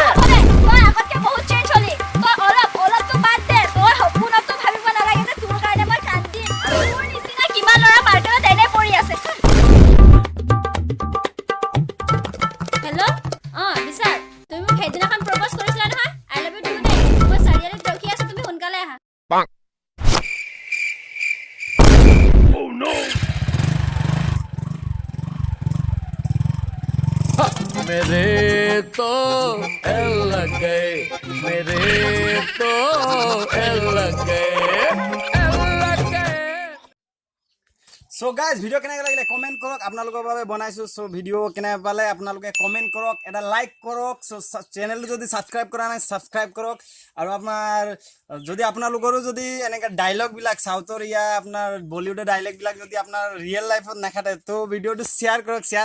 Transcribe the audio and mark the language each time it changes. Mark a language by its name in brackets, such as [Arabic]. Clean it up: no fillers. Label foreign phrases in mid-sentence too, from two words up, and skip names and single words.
[Assamese] তই আগতকে বহুত চেঞ্জ হলি তই অলপটো বাদ দে তই সপোনতো ভাবিব নালাগে যে তোৰ কাৰণে মই কান্দিম তোৰ নিচিনা কিমান ল'ৰা মাৰ্কেটত এনে পৰি আছে। হেল্ল' বিশাল তুমি মোক সেইদিনাখন প্ৰপ'জ কৰিছিলা নহয় [English] I love you too [Assamese] দে মই চাৰিআলিত ৰখি আছো তুমি সোনকালে আহা। [Hindi] मेरे तो एल लग गए मेरे तो एल लग गए [English] so guys [Assamese] ভিডিও কেনেকৈ লাগিলে কমেণ্ট কৰক আপোনালোকৰ বাবে বনাইছোঁ। সো ভিডিও কেনে পালে আপোনালোকে কমেণ্ট কৰক এটা লাইক কৰক। সো চেনেলটো যদি ছাবস্ক্ৰাইব কৰা নাই ছাবস্ক্ৰাইব কৰক আৰু আপোনাৰ যদি আপোনালোকৰো যদি এনেকৈ ডাইলগবিলাক চাউথৰ আপোনাৰ বলিউডৰ ডাইলগবিলাক যদি আপোনাৰ [English] real life [Assamese] নাখাতে তো ভিডিঅ'টো শ্বেয়াৰ কৰক শ্বেয়াৰ।